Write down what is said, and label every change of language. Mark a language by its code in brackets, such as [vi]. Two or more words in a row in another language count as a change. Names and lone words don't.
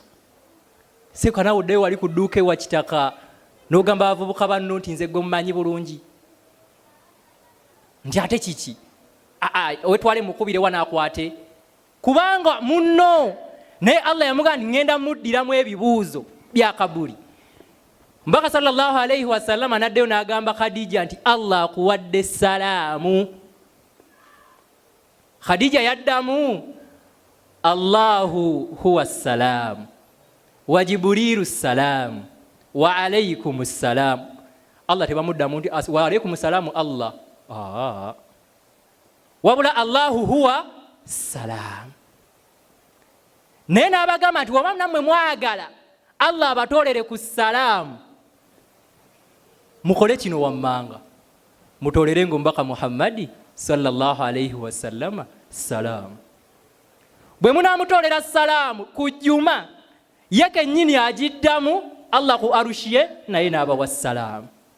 [lg] Sekana oddeyo wali ku dduuka Wakitaka n'ogamba abavubuka banno nti nze gwe mumanyi bulungi nti ate kiki owetwale mukubire wanaakwate kubanga munno naye Allah yamugamba nti ngenda muddiramu ebibuuzo bya kabuli. Mbaka [ar] sallallahu alayhi wa sallam [lg] anaddeyo n'agamba Khadija nti Allah akuwadde salaamu. Khadija yaddamu [ar] Allahu huwa salaam wa Jibrilu salaam wa alaykum salaam. [lg] Allah tebamuddamu nti [ar] wa alaykum salaam Allah [lg] wabula [ar] Allahu huwa salaam. [lg] Naye n'abagamba nti waba nammwe mwagala Allah abatoolere ku salaamu mukole kino wammanga mutoolerenga omubaka Muhammadi [ar] sallallahu alayhi wa sallama [lg] salaamu. Bwe munaamutoolera salaamu ku jjuma ye kennyini agiddamu Allah ku arushiye naye n'abawa salaamu.